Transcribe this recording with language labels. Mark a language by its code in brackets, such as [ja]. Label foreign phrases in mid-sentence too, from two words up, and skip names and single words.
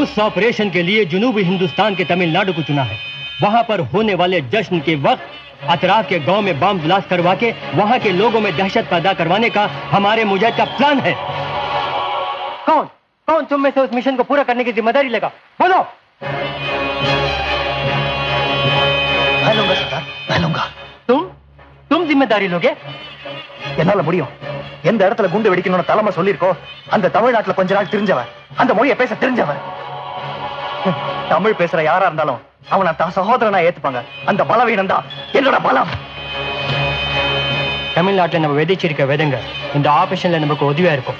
[hi] उस ऑपरेशन के लिए जनूबी हिंदुस्तान के तमिलनाडु को चुना है। वहां पर होने वाले जश्न के वक्त अतराफ के गांव में बम ब्लास्ट करवा के वहां के लोगों में दहशत पैदा करवाने का हमारे मुजाहिद का प्लान है। कौन कौन तुम में से उस मिशन को पूरा करने की जिम्मेदारी लेगा? बोलो। मैं लूंगा सरदार, मैं लूंगा। तुम जिम्मेदारी लोगे? [ta] என்னால முடியும். எந்த இடத்துல குண்டு வெடிக்கணும்னு தலைமை சொல்லிருக்கோ அந்த தமிழ்நாட்டுல கொஞ்ச நாள் தெரிஞ்சவன், அந்த மொழியை பேச தெரிஞ்சவன். தமிழ் பேசுற யாரா இருந்தாலும் அவனை தான் சகோதரனா ஏத்துப்பாங்க. அந்த பலவீனம் தான் என்னோட பலம். தமிழ்நாட்டில் நம்ம விதைச்சிருக்க விதைங்க இந்த ஆபரேஷன்ல நமக்கு உதவியா இருக்கும்.